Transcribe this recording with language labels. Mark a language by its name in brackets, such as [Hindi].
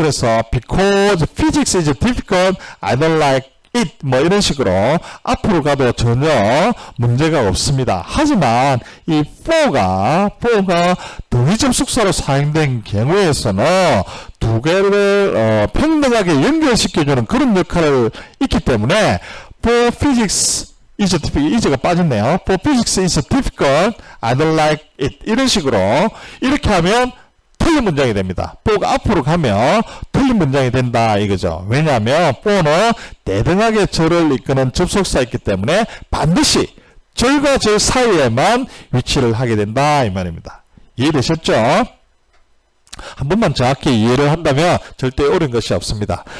[Korean] 그래서 [English] because physics is difficult, I don't like it [Korean] 뭐 이런 식으로 앞으로 가도 전혀 문제가 없습니다. 하지만 이 for가 등위 접속사로 사용된 경우에서는 두 개를 평등하게 연결시켜주는 그런 역할을 있기 때문에 [English] for physics is difficult, [Korean] is가 빠졌네요. [English] for physics is difficult, I don't like it [Korean] 이런 식으로 이렇게 하면 틀린 문장이 됩니다. for가 앞으로 가면 틀린 문장이 된다 이거죠. 왜냐하면 for는 대등하게 절을 이끄는 접속사이기 때문에 반드시 절과 절 사이에만 위치를 하게 된다 이 말입니다. 이해되셨죠? 한 번만 정확히 이해를 한다면 절대 어려운 것이 없습니다.